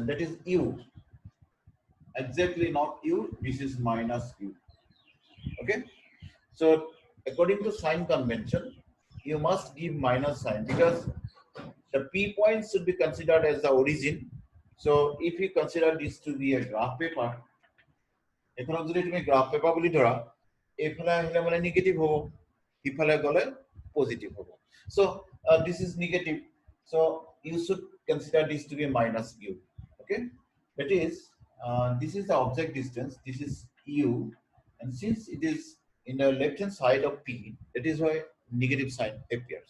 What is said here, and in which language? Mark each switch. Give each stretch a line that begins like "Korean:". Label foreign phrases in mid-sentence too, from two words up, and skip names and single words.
English: That is U. Exactly not U. This is minus U. Okay. So according to sign convention, you must give minus sign because the P points should be considered as the origin. So if you consider this to be a graph paper,
Assamese: এখানে যদি তুমি
English: graph paper
Assamese: বলি ধরা এফালে আহিলে মানে নেগেটিভ হ'ব ইফালে গলে পজিটিভ হ'ব
English: so this is negative so you should consider this to be minus u. Okay, that is this is the object distance, this is u, and since it is in the left hand side of P, that is why negative sign appears.